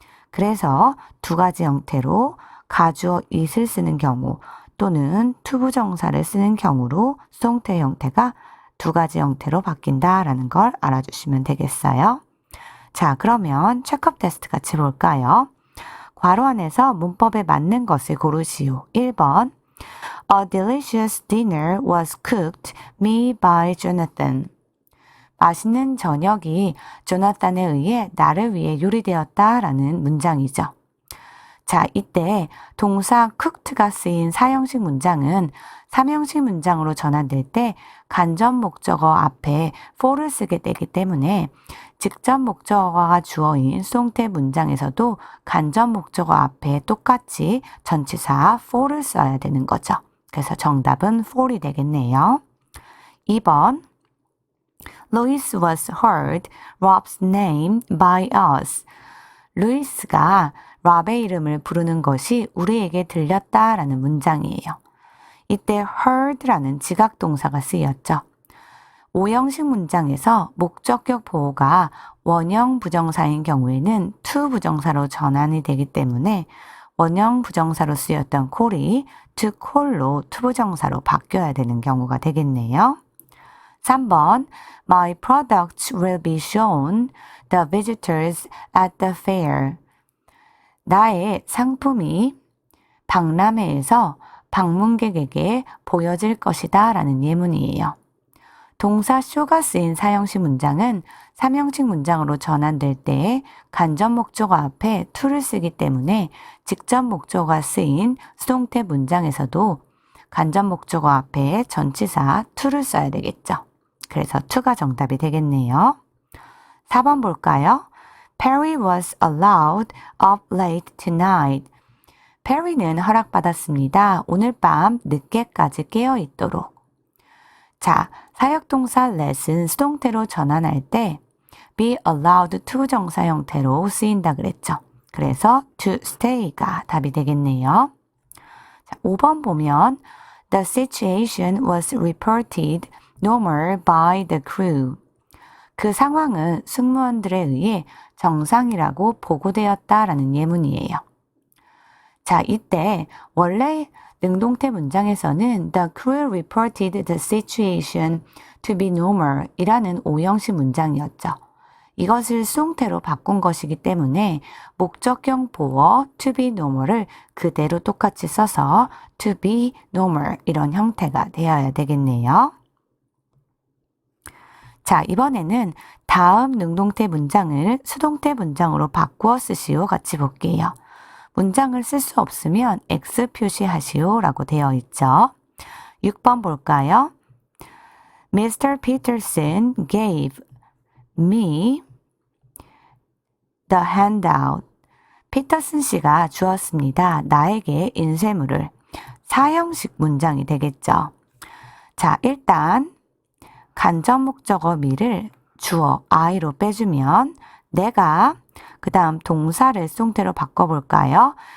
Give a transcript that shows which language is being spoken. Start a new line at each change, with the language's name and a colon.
Korean: 그래서 두 가지 형태로 가주어 it을 쓰는 경우 또는 투부정사를 쓰는 경우로 수동태 형태가 두 가지 형태로 바뀐다라는 걸 알아주시면 되겠어요. 자, 그러면 체크업 테스트 같이 볼까요? 괄호 안에서 문법에 맞는 것을 고르시오.
English: 1번 A delicious dinner was cooked me by Jonathan.
Korean: 맛있는 저녁이 조나단에 의해 나를 위해 요리되었다라는 문장이죠. 자, 이때 동사 cooked가 쓰인 사형식 문장은 삼형식 문장으로 전환될 때 간접 목적어 앞에 for를 쓰게 되기 때문에 직접 목적어가 주어인 수동태 문장에서도 간접 목적어 앞에 똑같이 전치사 for를 써야 되는 거죠. 그래서 정답은 for이 되겠네요.
English: 2번 Louis was heard Rob's name by us.
Korean: 루이스가 랍의 이름을 부르는 것이 우리에게 들렸다라는 문장이에요. 이때 heard라는 지각동사가 쓰였죠. 5형식 문장에서 목적격 보호가 원형 부정사인 경우에는 to 부정사로 전환이 되기 때문에 원형 부정사로 쓰였던 call이 to call로 to 부정사로 바뀌어야 되는 경우가 되겠네요.
English: 3번 My products will be shown the visitors at the fair.
Korean: 나의 상품이 박람회에서 방문객에게 보여질 것이다 라는 예문이에요. 동사 show가 쓰인 사형식 문장은 삼형식 문장으로 전환될 때 간접 목적어 앞에 to를 쓰기 때문에 직접 목적어가 쓰인 수동태 문장에서도 간접 목적어 앞에 전치사 to를 써야 되겠죠. 그래서 to가 정답이 되겠네요. 4번 볼까요?
English: Perry was allowed up late tonight.
Korean: 페리는 허락받았습니다. 오늘 밤 늦게까지 깨어 있도록. 자, 사역동사 let은 수동태로 전환할 때 be allowed to 정사 형태로 쓰인다 그랬죠. 그래서 to stay가 답이 되겠네요. 자, 5번 보면
English: The situation was reported normal by the crew.
Korean: 그 상황은 승무원들에 의해 정상이라고 보고되었다라는 예문이에요. 자, 이때 원래 능동태 문장에서는
English: The crew reported the situation to be normal
Korean: 이라는 오형식 문장이었죠. 이것을 수동태로 바꾼 것이기 때문에 목적형 보어 to be normal을 그대로 똑같이 써서 to be normal 이런 형태가 되어야 되겠네요. 자, 이번에는 다음 능동태 문장을 수동태 문장으로 바꾸어 쓰시오 같이 볼게요. 문장을 쓸 수 없으면 X 표시하시오 라고 되어 있죠. 6번 볼까요? Mr.
English: Peterson gave me the handout.
Korean: 피터슨 씨가 주었습니다. 나에게 인쇄물을. 사형식 문장이 되겠죠. 자, 일단 간접 목적어 me를 주어 I로 빼주면 내가 그 다음 동사를 수동태로 바꿔볼까요?